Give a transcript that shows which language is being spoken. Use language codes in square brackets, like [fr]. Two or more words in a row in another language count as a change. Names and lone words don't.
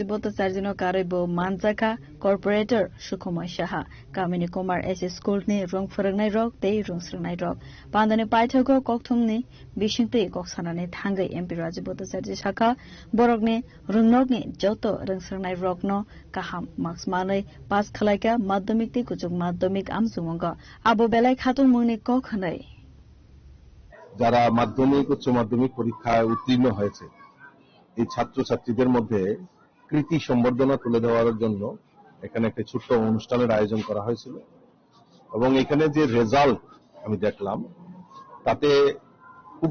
[trp] Bhattacharya no Karebo Manjaka Corporator Shukumar Shaha Kamini Kumar SS School ni Rungfurangnai Rok te Rungsungnai Rok Pandane Paithago Kokthumni Bishinte Koksanane Thangai MP Rajiv Bhattacharya Shaka Borokni Rungnokni Joto Rungsrangnai Rokno Kaham Marks Mane Pas Khalaika Madhamik te Kujuk Madhamik Amzungonga Abo Belai Khatung Mungni Kokhanai [bn] যারা মাধ্যমিক উচ্চ মাধ্যমিক পরীক্ষায় উত্তীর্ণ হয়েছে এই ছাত্রছাত্রীদের মধ্যে কৃতি সম্বর্ধনা তুলে দেওয়ার জন্য এখানে একটা ছোট্ট অনুষ্ঠানের আয়োজন করা হয়েছিল এবং এখানে যে রেজাল্ট আমি দেখলাম তাতে খুব